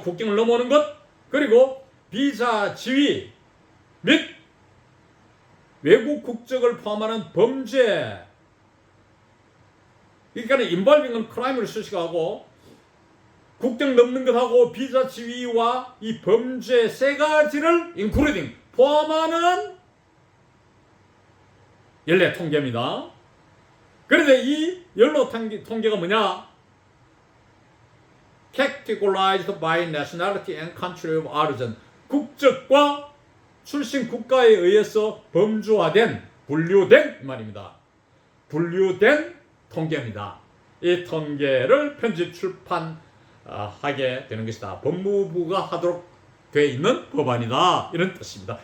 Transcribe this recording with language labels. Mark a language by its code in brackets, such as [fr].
[ko] 국경을 넘어오는 것, 그리고 비자 지위 및 외국 국적을 포함하는 범죄, 그러니까 [en] involving crime [ko] 를 수식하고 국경 넘는 것하고 비자 지위와 이 범죄 세 가지를 including 포함하는 연례 통계입니다. 그런데 이 연례 통계가 뭐냐? [en] Categorized by nationality and country of origin. [ko] 국적과 출신 국가에 의해서 범주화된, 분류된 말입니다. 분류된 통계입니다. 이 통계를 편집 출판하게 되는 것이다. 법무부가 하도록 되어 있는 법안이다. 이런 뜻입니다.